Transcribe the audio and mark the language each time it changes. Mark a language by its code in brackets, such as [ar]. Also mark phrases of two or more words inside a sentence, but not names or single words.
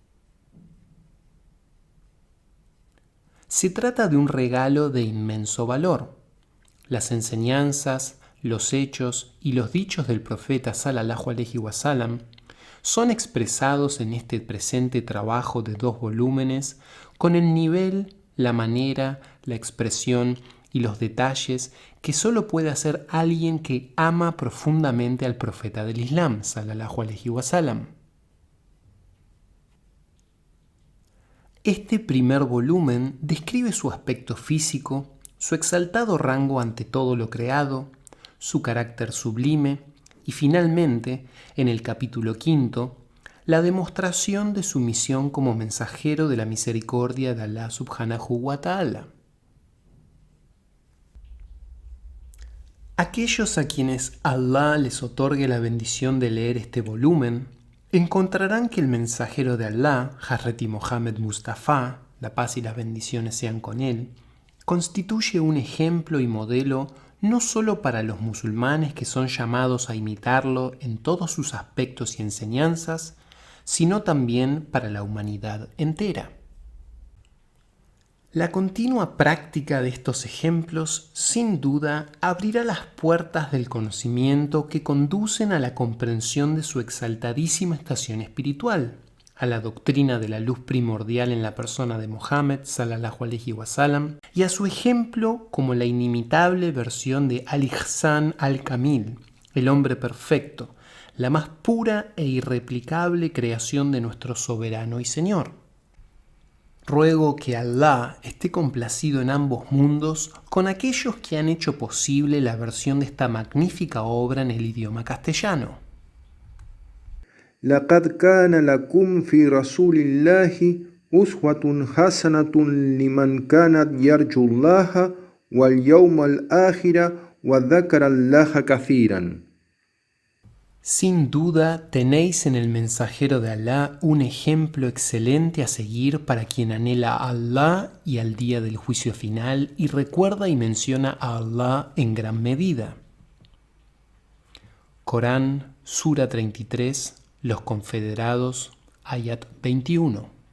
[es] Se trata de un regalo de inmenso valor. Las enseñanzas, los hechos y los dichos del profeta [ar] صلى الله عليه وسلم [es] son expresados en este presente trabajo de 2 volúmenes con el nivel, la manera, la expresión y los detalles que solo puede hacer alguien que ama profundamente al profeta del Islam, [ar] صلى الله عليه وسلم. [es] Este primer volumen describe su aspecto físico, su exaltado rango ante todo lo creado, su carácter sublime y finalmente, en el capítulo 5, la demostración de su misión como mensajero de la misericordia de [ar] الله سبحانه وتعالى. [es] Aquellos a quienes Allah les otorgue la bendición de leer este volumen, encontrarán que el mensajero de Allah, Hazreti Mohammed Mustafa, la paz y las bendiciones sean con él, constituye un ejemplo y modelo no solo para los musulmanes que son llamados a imitarlo en todos sus aspectos y enseñanzas, sino también para la humanidad entera. La continua práctica de estos ejemplos, sin duda, abrirá las puertas del conocimiento que conducen a la comprensión de su exaltadísima estación espiritual, a la doctrina de la luz primordial en la persona de Mohammed [ar] صلى الله عليه وسلم [es] y a su ejemplo como la inimitable versión de [ar] الإحسان الكامل, [es] el hombre perfecto, la más pura e irreplicable creación de nuestro soberano y Señor. Ruego que Allah esté complacido en ambos mundos con aquellos que han hecho posible la versión de esta magnífica obra en el idioma castellano. [ar] لقد كان لكم في رسول الله أسوة حسنة لمن كان يرجو الله واليوم الآخر وذكر الله كثيرا. [es] Sin duda tenéis en el mensajero de Allah un ejemplo excelente a seguir para quien anhela a Allah y al día del juicio final y recuerda y menciona a Allah en gran medida. Corán, Sura 33, Los Confederados, Ayat 21.